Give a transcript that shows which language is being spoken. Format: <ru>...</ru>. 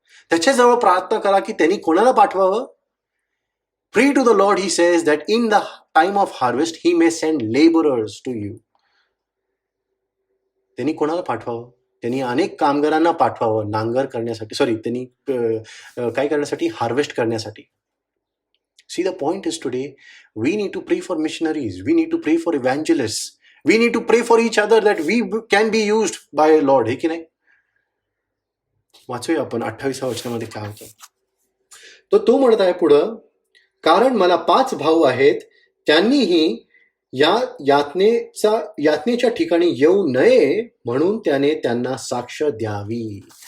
<mr>त्याच्याजवळ प्रार्थना करा की त्यांनी कोणाला पाठवावं.</mr> <en>Pray to the Lord, he says that in the time of harvest he may send labourers to you.</en> <mr>त्यांनी कोणाला पाठवावं? त्यांनी अनेक कामगारांना पाठवावं नांगर करण्यासाठी, त्यांनी काय करण्यासाठी? हार्वेस्ट करण्यासाठी.</mr> <en>See, the point is today, we need to pray for missionaries. We need to pray for evangelists. We need to pray for each other that we can be used by Lord.</en> <mr>हे की नाही? वाचूया आपण 28व्या वचनामध्ये काय होतं. तो म्हणत आहे पुढं, कारण मला 5 भाऊ आहेत, त्यांनीही या यातनेच्या ठिकाणी येऊ नये म्हणून त्याने त्यांना साक्ष द्यावी.</mr>